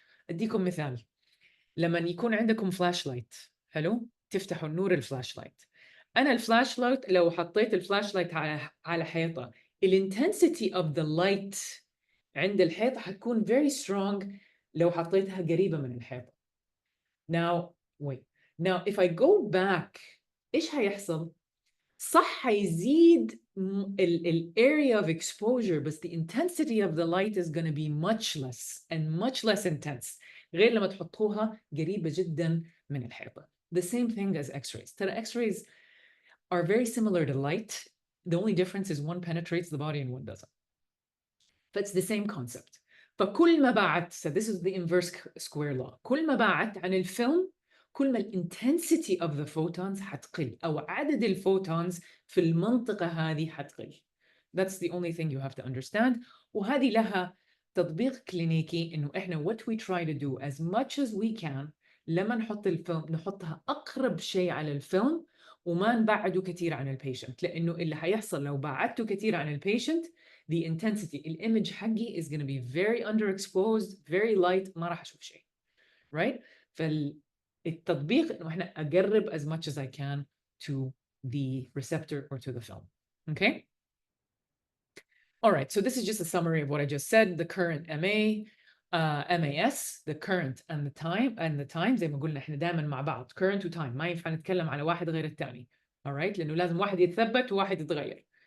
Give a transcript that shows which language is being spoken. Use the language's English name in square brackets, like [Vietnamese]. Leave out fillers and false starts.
[Arabic] أديكم مثال، لما يكون عندكم فلاش لايت، حلو؟ تفتحوا النور الفلاش لايت. أنا الفلاش لايت لو حطيت الفلاش لايت على حيطة الانتنسيتي [English] of the light [Arabic] عند الحيطة حتكون [English] very strong [Arabic] لو حطيتها قريبة من الحيطة. [English] Now, wait. Now, if I go back, [Arabic] إيش هيحصل؟ صح هيزيد ال [English] area of exposure بس the intensity of the light is going to be much less and much less intense [Arabic] غير لما تحطوها قريبة جدا من الحيطة. [English] The same thing as X-rays. [Arabic] ترى [English] X-rays are very similar to light. The only difference is one penetrates the body and one doesn't. But it's the same concept. [Arabic] فكل ما بعدت, [English] so this is the inverse square law. [Arabic] كل ما بعدت عن الفيلم كل ما [English] intensity of the photons [Arabic] حتقل أو عدد الفوتونز في المنطقة هذه حتقل. [English] That's the only thing you have to understand. [Arabic] وهذه لها تطبيق كلينيكي إنه إحنا [English] what we try to do as much as we can [Arabic] لما نحط الفيلم نحطها أقرب شيء على الفيلم وما نبعده كثير عن البيشنت، لأنه اللي حيحصل لو بعدته كثير عن البيشنت the intensity الإيمج حقي [English] is going to be very underexposed very light [Arabic] ما راح أشوف شيء. [English] right؟ [Arabic] فالتطبيق إنه إحنا أقرب [English] as much as I can to the receptor or to the film. Okay? All right, so this is just a summary of what I just said. The current MA, MAS, the current and the time [Arabic] زي ما قلنا إحنا دائما مع بعض current و time ما ينفع نتكلم على واحد غير الثاني. All right؟ لأنه لازم واحد يتثبت وواحد يتغير.